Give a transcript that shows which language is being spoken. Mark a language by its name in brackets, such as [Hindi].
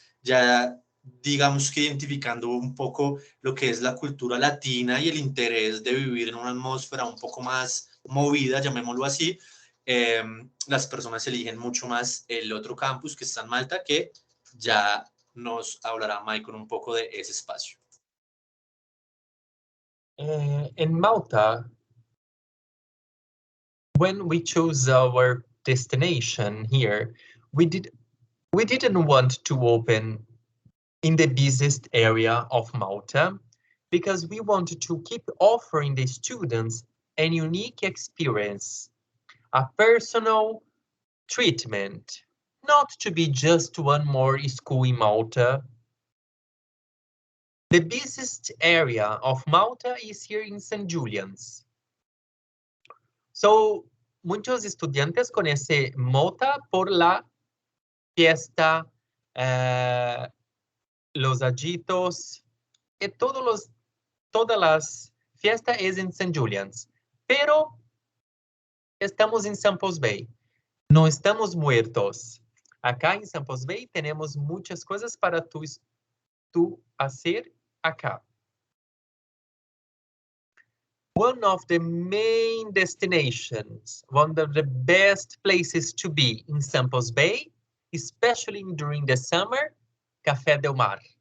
[Spanish] Ya digamos que identificando un poco lo que es la cultura latina y el interés de vivir en una atmósfera un poco más movida, llamémoslo así, las personas eligen mucho más el otro campus que está en Malta, que ya nos hablará Michael un poco de ese espacio. [English] In Malta, when we chose our destination here, we did We didn't want to open in the busiest area of Malta because we wanted to keep offering the students a unique experience, a personal treatment, not to be just one more school in Malta. The busiest area of Malta is here in St. Julian's. [Spanish] So, muchos estudiantes conocen Malta por la fiesta, los ajitos, y todas las fiestas es en St. Julian's. Pero estamos en Samples Bay. No estamos muertos. Acá en Samples Bay tenemos muchas cosas para tú hacer acá. [English] One of the main destinations, one of the best places to be in Samples Bay, especially during the summer, Café del Mar.